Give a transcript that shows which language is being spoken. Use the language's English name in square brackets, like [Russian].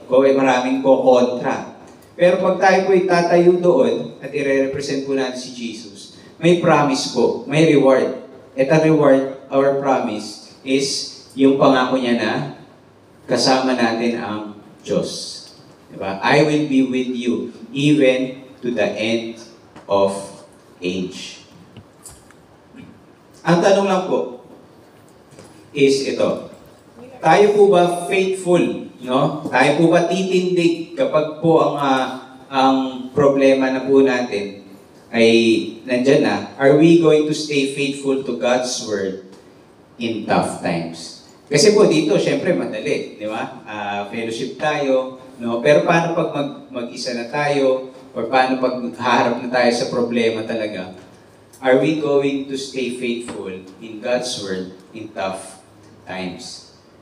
[Filipino] Kung ay maraming po kontra. Pero pag tayo po itatayo doon at i-represent po natin si Jesus, may promise po, may reward. At ang reward, [English] our promise, [Filipino] is yung pangako niya na kasama natin ang Diyos. Diba? [English] I will be with you even to the end of age. [Filipino] Ang tanong lang po is ito. Tayo po ba faithful? No? Tayo po ba titindig kapag po ang problema na po natin ay nandyan na? [English] Are we going to stay faithful to God's Word in tough times? [Filipino] Kasi po dito, syempre madali, di ba? Fellowship tayo, no? Pero paano pag mag-isa na tayo? Or paano pag haharap na tayo sa problema talaga? [English] Are we going to stay faithful in God's Word in tough times?